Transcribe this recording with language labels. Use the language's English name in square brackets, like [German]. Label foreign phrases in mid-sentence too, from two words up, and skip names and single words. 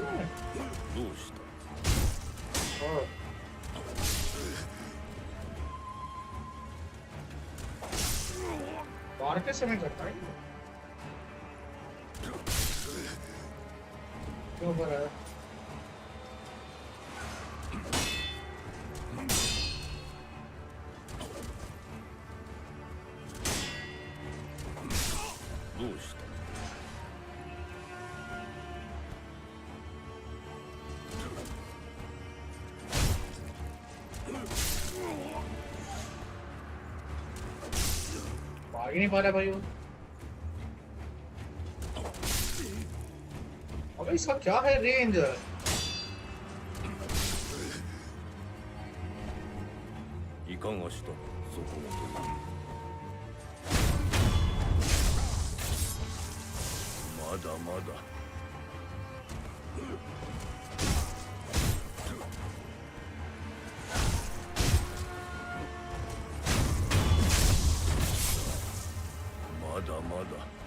[Japanese] どうした？ [Hindi] बाहर के समय करता है क्यों कर रहा है? [Japanese] どうした？ [Hindi] भाग ही नहीं पा रहा भाई वो। अबे इसका क्या है रेंज? [Japanese] いかがした、そこもとよ。まだまだ。まだまだ。